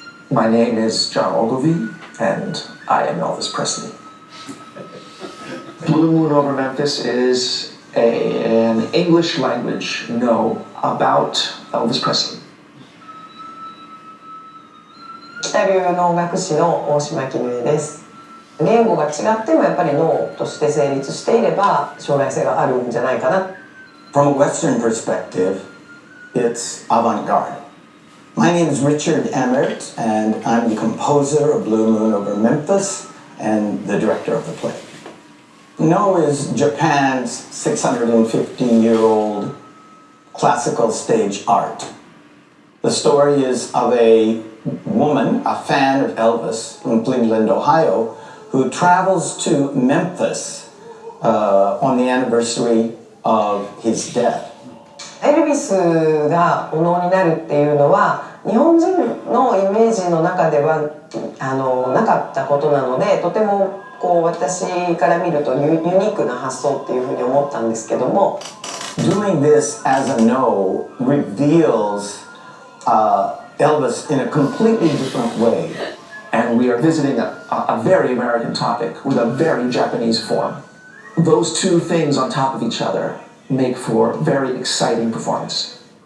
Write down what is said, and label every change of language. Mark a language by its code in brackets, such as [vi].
[en] My name is John Ogilvie, and I am Elvis Presley. Blue Moon over Memphis is an English language Noh about Elvis Presley. [ja] 北流能楽師の大島絹江です。言語が違ってもやっぱり脳として成立していれば将来性があるんじゃないかな。 [en] From a Western perspective, it's avant-garde. My name is Richard Emmert, and I'm the composer of Blue Moon over Memphis and the director of the play. Noh is Japan's 650-year-old classical stage art. The story is of a woman, a fan of Elvis from Cleveland, Ohio, who travels to Memphis on the anniversary of his death. [ja] エルビスがお能になるっていうのは日本人のイメージの中ではなかったことなので、とてもこう私から見るとユニークな発想っていうふうに思ったんですけども。 [en] Doing this as a Noh reveals Elvis in a completely different way. And we are visiting a very American topic with a very Japanese form. Those two things on top of each other make for very exciting performance.